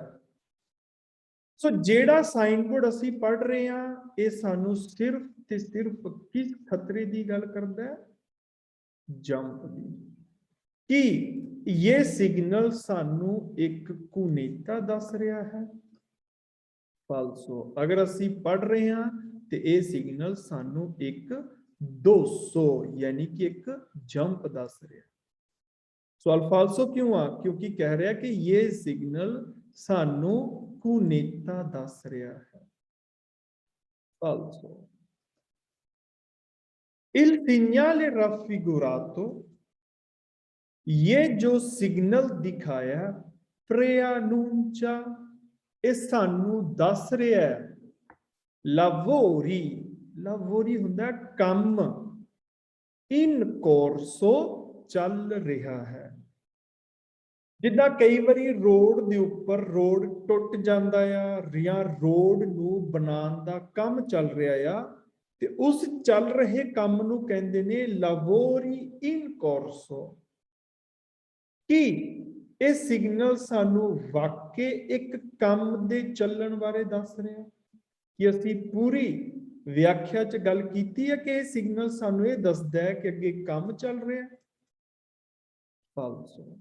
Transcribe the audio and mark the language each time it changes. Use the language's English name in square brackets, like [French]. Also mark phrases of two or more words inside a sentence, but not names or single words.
[Punjabi] ਸੋ ਜਿਹੜਾ ਸਾਈਨ ਬੋਰਡ ਅਸੀਂ ਪੜ੍ਹ ਰਹੇ ਆ ਇਹ ਸਾਨੂੰ ਸਿਰਫ ਤੇ ਸਿਰਫ ਕਿਸ ਖਤਰੇ ਦੀ ਗੱਲ ਕਰਦਾ ਹੈ? ਜੰਪ ਦੀ। ਕਿ ਇਹ ਸਿਗਨਲ ਸਾਨੂੰ ਇੱਕ ਕੁਨੇਤਾ ਦੱਸ ਰਿਹਾ ਹੈ? ਫਾਲਸੋ। ਅਗਰ ਅਸੀਂ ਪੜ੍ਹ ਰਹੇ ਹਾਂ ਤੇ ਇਹ ਸਿਗਨਲ ਸਾਨੂੰ ਇੱਕ 200 ਯਾਨੀ ਕਿ ਇੱਕ ਜੰਪ ਦੱਸ ਰਿਹਾ। ਸਵਾਲ ਫਾਲਸੋ ਕਿਉਂ ਆ? ਕਿਉਂਕਿ ਕਹਿ ਰਿਹਾ ਹੈ ਕਿ ਯੇ ਸਿਗਨਲ ਸਾਨੂੰ cunetta ਦੱਸ ਰਿਹਾ ਹੈ। [Italian] Falso. Il segnale raffigurato, [Hindi] ये जो सिग्नल दिखाया preannuncia, [Punjabi] ਇਹ ਸਾਨੂੰ ਦੱਸ ਰਿਹਾ ਹੈ [Italian] lavori, lavori [Punjabi] ਹੁੰਦਾ ਕੰਮ, [Italian] in corso [Punjabi] ਚੱਲ ਰਿਹਾ ਹੈ। ਜਿੱਦਾਂ ਕਈ ਵਾਰੀ ਰੋਡ ਦੇ ਉੱਪਰ ਰੋਡ ਟੁੱਟ ਜਾਂਦਾ ਆ ਜਾਂ ਰੋਡ ਨੂੰ ਬਣਾਉਣ ਦਾ ਕੰਮ ਚੱਲ ਰਿਹਾ ਆ ਤੇ ਉਸ ਚੱਲ ਰਹੇ ਕੰਮ ਨੂੰ ਕਹਿੰਦੇ ਨੇ [Italian] lavori in corso। [Punjabi] ਕੀ ਇਹ ਸਿਗਨਲ ਸਾਨੂੰ ਵਾਕਈ ਇੱਕ ਕੰਮ ਦੇ ਚੱਲਣ ਬਾਰੇ ਦੱਸ ਰਿਹਾ ਕਿ ਅਸੀਂ ਪੂਰੀ ਵਿਆਖਿਆ 'ਚ ਗੱਲ ਕੀਤੀ ਹੈ ਕਿ ਇਹ ਸਿਗਨਲ ਸਾਨੂੰ ਇਹ ਦੱਸਦਾ ਹੈ ਕਿ ਅੱਗੇ ਕੰਮ ਚੱਲ ਰਿਹਾ ਹੈ? ਫਾਲਸੋ।